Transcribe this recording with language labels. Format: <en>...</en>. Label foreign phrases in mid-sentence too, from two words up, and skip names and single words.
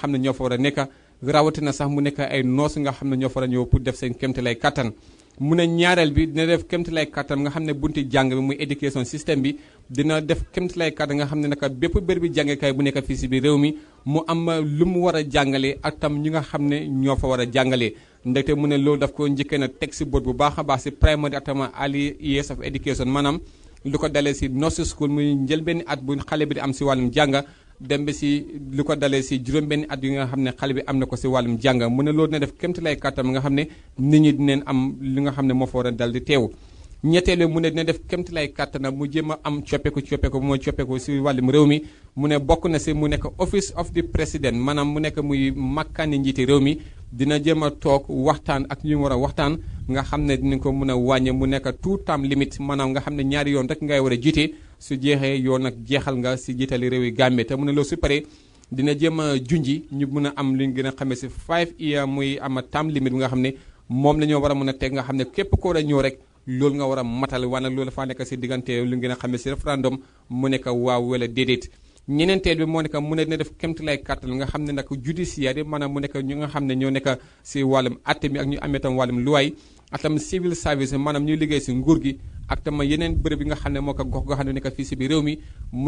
<wo>xam ne ñoo fa war a nekk rawatina sax mu nekk ay noos nga xam ne ñoo fa war a ñëw pour def seen kéemtalaay kàttan mu ne ñaareel bi dina def kéemtalaay kàttan nga xam ne bunti jàng bi muy</wo> <fr>éducation système</fr> <wo>bi dina def kéemtalaay kàttan nga xam ne naka bépp bér bi jàngekaay bu nekk fii si biir réew mi mu am lu mu war a jàngale ak tam ñi nga xam ne ñoo fa war a jàngale ndaxte mu ne loolu daf ko njëkkee na teg si bët bu baax a baax si primary ak tam</wo> <en>early years of education</en> <wo>maanaam lu ko dalee si</wo> <en>nursery school</en> <wo>muy njël benn at bu xale bi di am si wàllum jàng dem ba si lu ko dalee si juróom-benni at yi nga xam ne xale bi am na ko si wàllum jàng mu ne loolu dina def kéemtalaay kàttan nga xam ne nit ñi dinañ am li nga xam ne moo fa war a dal di teew ñetteelu mu ne dina def kéemtalaay kàttan mu jéem a am coppeeku mooy coppeeku si wàllum réew mi mu ne bokk na si mu nekk</wo> <en>office of the president</en> <wo>maanaam mu nekk muy makkaani njiiti réew mi dina jéem a toog waxtaan ak ñu war a waxtaan nga xam ne dinañ ko mën a wàññe mu nekk</wo> <en>two term limit</en> <wo>maanaam nga xam ne ñaari yoon rek ngay war a jiite su jeexee yoon nag jeexal nga si jiitali réew yi Gambie te mu ne loolu su paree dina jéem a junji ñu mën a am lu ñu gën a xamee si 5 years muy am</wo> <en>term limit</en> <wo>bi nga xam ne moom la ñoo war a mën a teg nga xam ne képp ko war a ñëw rek loolu nga war a matal waaye nag loolu dafaa nekk si diggante lu ñu gën a xamee si référendum mu nekk waaw wala déedéet ñeneenteel bi moo nekk mu ne dina def kéemtalaay kàttan nga xam ne nag judiciaire maanaam mu nekk ñu nga xam ne ñoo nekk si wàllum atte mi ak ñu amee tam wàllum luwaay ak tam</wo> <en>civil service</en> <wo>maanaam ñuy liggéey si nguur gi ak tam yeneen bërëb yi nga xam ne moo ko gox goo xam ne nekk fii si biir réew mi mu</wo>